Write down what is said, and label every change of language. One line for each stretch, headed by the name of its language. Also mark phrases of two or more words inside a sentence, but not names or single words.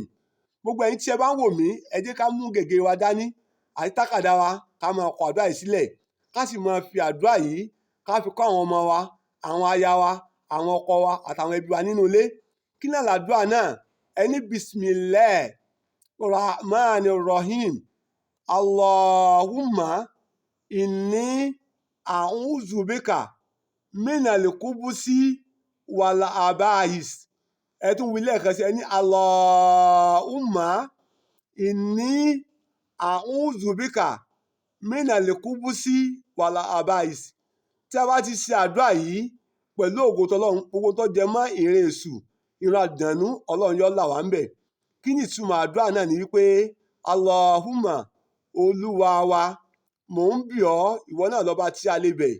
Yoruba: Gbogbo ẹ̀yin tí ẹ bá ń wò mí, ẹ jẹ́ ká mú gègé wa dání àti tákàdá wa, ká máa kọ àdúrà yìí sílẹ̀, ká sì máa fi àdúrà yìí ká fi kọ́ àwọn ọmọ wa, àwọn aya wa, àwọn ọkọ wa àtàwọn ẹbí wa nínú ilé. Kí náà làdúrà náà? Ẹni
Arabic: بسم الله الرحمن الرحيم. اللهم إني أعوذ بك من الخبث والخبائث.
Yoruba: Ẹ tún wí lẹ́ẹ̀kan sí, ẹni
Arabic: اللهم إني أعوذ بك من الخبث والخبائث.
Yoruba: Tí a bá ti ṣe àdúrà yìí pẹ̀lú ògo tọlọ́run, gbogbo tó jẹ mọ́ ìrìn èṣù, ìran àdànù, Ọlọ́run yóò là wá ń bẹ̀. Kí ni ìtumọ̀ àdúrà náà? Ni wípé Allahumma, olúwa wa, mò ń bì ọ́, ìwọ náà lọ́ba tí a lè bẹ̀.